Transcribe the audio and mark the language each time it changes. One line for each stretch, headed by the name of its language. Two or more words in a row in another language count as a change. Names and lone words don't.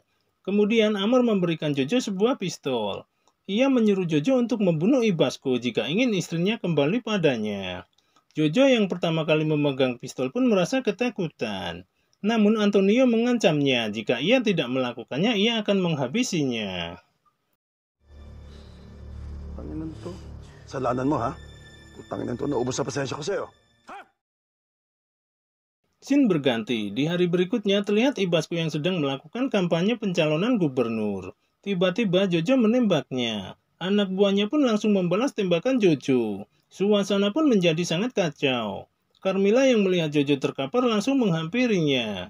Indonesian: Kemudian Amor memberikan Jojo sebuah pistol. Ia menyuruh Jojo untuk membunuh Ibasco jika ingin istrinya kembali padanya. Jojo yang pertama kali memegang pistol pun merasa ketakutan. Namun Antonio mengancamnya jika ia tidak melakukannya ia akan menghabisinya.
Filipino: Tanginan to. Salanan mo ha? Tanginan to, naubos sa pasensya ko sa'yo.
Indonesian: Scene berganti. Di hari berikutnya terlihat Ibasco yang sedang melakukan kampanye pencalonan gubernur. Tiba-tiba Jojo menembaknya. Anak buahnya pun langsung membalas tembakan Jojo. Suasana pun menjadi sangat kacau. Carmilla yang melihat Jojo terkapar langsung menghampirinya.